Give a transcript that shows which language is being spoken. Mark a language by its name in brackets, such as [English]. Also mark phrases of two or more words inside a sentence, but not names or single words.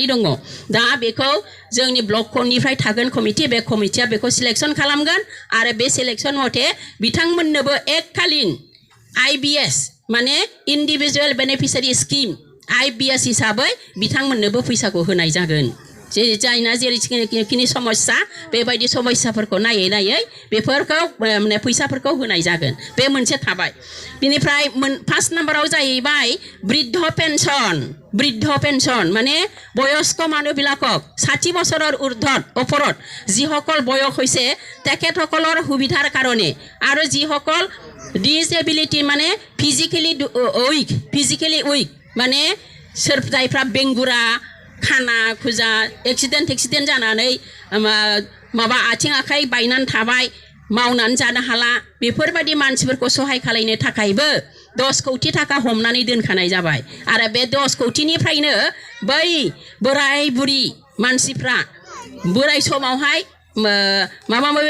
[Bodo] दङ दा बेखौ जोंनि ब्लकनिफ्राय थागोन कमिटि बे कमिटिया बेखौ सिलेक्शन खालामगोन आरो बे सिलेक्शन मथे बिथांमोननोबो एककालीन IBS माने [English] individual beneficiary scheme [Bodo] IBS हिसाबै बिथांमोननोबो फैसाखौ होनाय जागोन जे जायना जेरैखिनि समस्या बेबायदि समस्याफोरखौ नायै बेफोरखौ माने फैसाफोरखौ होनाय जागोन बे मोनसे थाबाय बिनिफ्राय 5 नम्बराव जाहैबाय [Assamese] বৃদ্ধ পেনশন মানে বয়স্ক মানুহবিলাকক 60 বছৰৰ ওপৰত যিসকল বয়স হৈছে তেখেতসকলৰ সুবিধাৰ কাৰণে আৰু যিসকল ডিসএবিলিটি মানে [English] physically weak [Assamese] মানে [Bodo] जायफ्रा बेंगुरा खाना खुजा एक्सिडेन्ट जानानै माबा आथिं आखाइ बायनानै थाबाय मावनानै जानो हाला बेफोरबायदि मानसिफोरखौ सहाय खालामनो थाखायबो 10 कोटी थाखा हमनानै दोनखानाय जाबाय आरो बे 10 कोटीनिफ्रायनो बै बोराय बुरि मानसिफ्रा बोराय समावहाय माबा माबे